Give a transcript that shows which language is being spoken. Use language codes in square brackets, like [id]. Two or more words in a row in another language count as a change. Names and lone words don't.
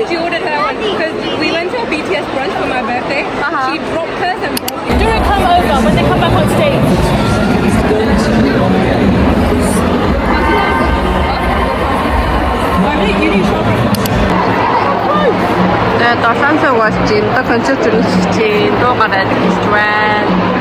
[en] She ordered her one because we went to a BTS brunch for my birthday. She dropped hers and brought it. Do it come over when they come back on stage. [mn] Тэгээд 7 цаг болж байна. Одоо концерт үзэж чинь дуу гараад ирж байна.